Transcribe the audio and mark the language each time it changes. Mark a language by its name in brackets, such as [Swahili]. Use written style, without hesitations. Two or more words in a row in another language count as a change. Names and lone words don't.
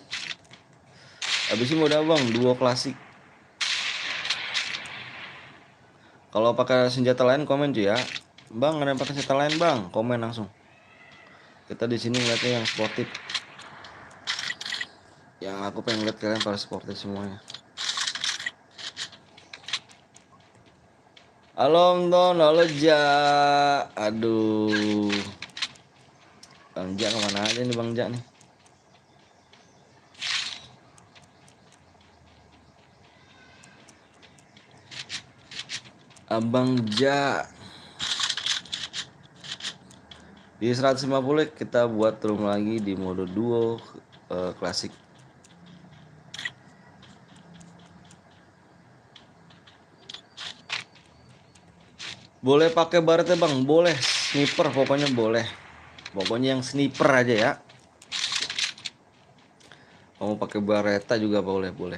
[Indonesian] Habis ini mode abang duo klasik. Kalau pakai senjata lain komen cuy ya. Bang ada yang pakai senjata lain bang, komen langsung. Kita di sini ngeliatnya yang sportif. Yang aku pengen lihat kalian pada sportif semuanya. Halo Don, halo Ja. Aduh. Bang Ja kemana aja nih Bang Ja nih? Abang Ja. Di 150 kita buat room lagi di mode duo klasik. Boleh pakai baretnya bang, boleh. Sniper pokoknya boleh. Pokoknya yang sniper aja ya. Mau pakai bareta juga boleh.